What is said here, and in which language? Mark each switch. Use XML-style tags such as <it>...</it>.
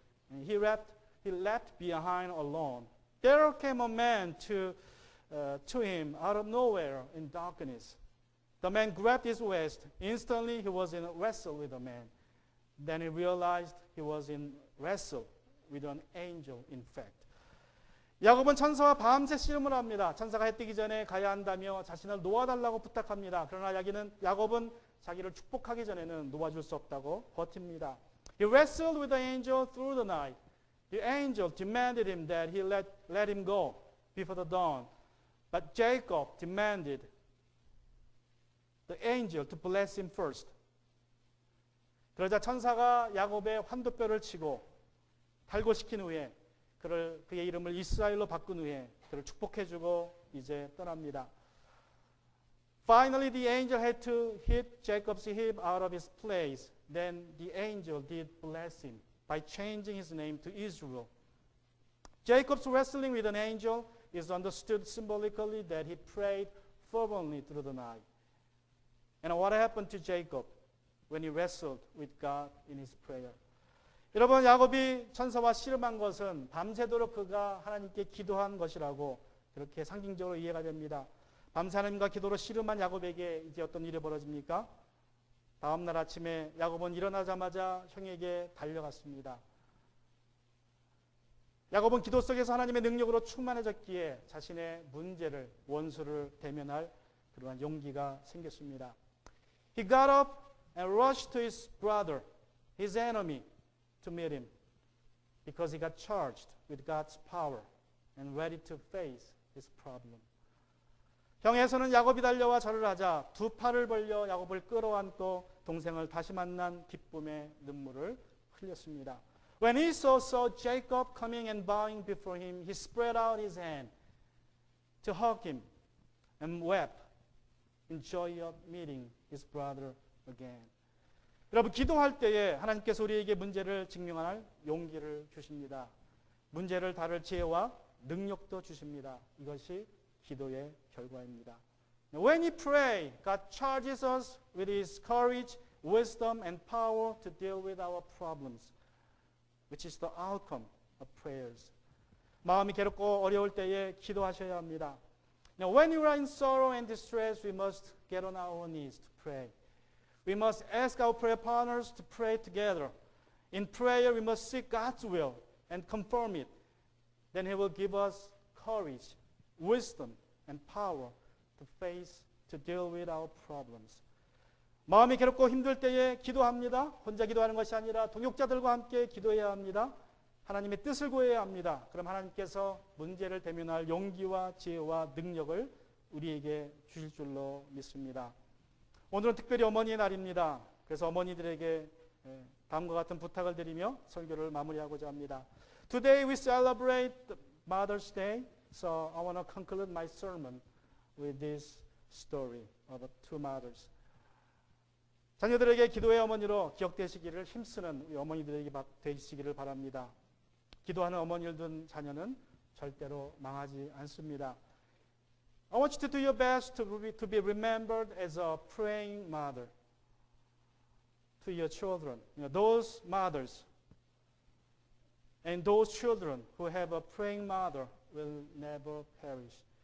<en>And he left behind alone. There came a man to him out of nowhere in darkness. The man grabbed his waist. Instantly he was in a wrestle with a man. Then he realized he was in wrestle with an angel in fact.</en> <ko>야곱은 천사와 밤새 씨름을 합니다. 천사가 해 뜨기 전에 가야 한다며 자신을 놓아달라고 부탁합니다. 그러나 야곱은 자기를 축복하기 전에는 놓아줄 수 없다고 버팁니다.</ko> <en>He wrestled with the angel through the night. The angel demanded him that he let him go before the dawn. But Jacob demanded the angel to bless him first.</en> <ko>그러자 천사가 야곱의 환도뼈를 치고 탈고시킨 후에 그의 이름을 이스라엘로 바꾼 후에 그를 축복해주고 이제 떠납니다.</ko> <en>Finally, the angel had to hit Jacob's hip out of his place. Then the angel did bless him by changing his name to Israel. Jacob's wrestling with an angel is understood symbolically that he prayed fervently through the night. And what happened to Jacob when he wrestled with God in his prayer?</en> <ko>여러분, 야곱이 천사와 씨름한 것은 밤새도록 그가 하나님께 기도한 것이라고 그렇게 상징적으로 이해가 됩니다. 밤새 하나님과 기도로 씨름한 야곱에게 이제 어떤 일이 벌어집니까? 다음 날 아침에 야곱은 일어나자마자 형에게 달려갔습니다. 야곱은 기도 속에서 하나님의 능력으로 충만해졌기에 자신의 문제를, 원수를 대면할 그러한 용기가 생겼습니다.</ko> <en>He got up and rushed to his brother, his enemy, to meet him because he got charged with God's power and ready to face his problem.</en> <ko>형에서는 야곱이 달려와 절을 하자 두 팔을 벌려 야곱을 끌어안고 동생을 다시 만난 기쁨의 눈물을 흘렸습니다.</ko> <en>When Esau saw Jacob coming and bowing before him, he spread out his hand to hug him and wept in joy of meeting his brother again.</en> <ko>여러분, 기도할 때에 하나님께서 우리에게 문제를 직면할 용기를 주십니다. 문제를 다룰 지혜와 능력도 주십니다. 이것이 기도의 결과입니다.</ko> <en>When we pray, God charges us with His courage, wisdom, and power to deal with our problems, which is the outcome of prayers.</en> <ko>마음이 괴롭고 어려울 때에 기도하셔야 합니다.</ko> <en>Now, when you are in sorrow and distress, we must get on our knees to pray. We must ask our prayer partners to pray together. In prayer, we must seek God's will and confirm it. Then He will give us courage, wisdom, and power to face, to deal with our problems.</en> <ko>마음이 괴롭고 힘들 때에 기도합니다. 혼자 기도하는 것이 아니라 동역자들과 함께 기도해야 합니다. 하나님의 뜻을 구해야 합니다. 그럼 하나님께서 문제를 대면할 용기와 지혜와 능력을 우리에게 주실 줄로 믿습니다. 오늘은 특별히 어머니의 날입니다. 그래서 어머니들에게 다음과 같은 부탁을 드리며 설교를 마무리하고자 합니다.</ko> <en>Today we celebrate Mother's Day, so I want to conclude my sermon with this story of two mothers.</en> <ko>자녀들에게 기도의 어머니로 기억되시기를 힘쓰는 우리 어머니들에게 되시기를 바랍니다. 기도하는 어머니를 둔 자녀는 절대로 망하지 않습니다.</ko> <en>I want you to do your best to be remembered as a praying mother to your children. You know, those mothers and those children who have a praying mother will never perish.</en>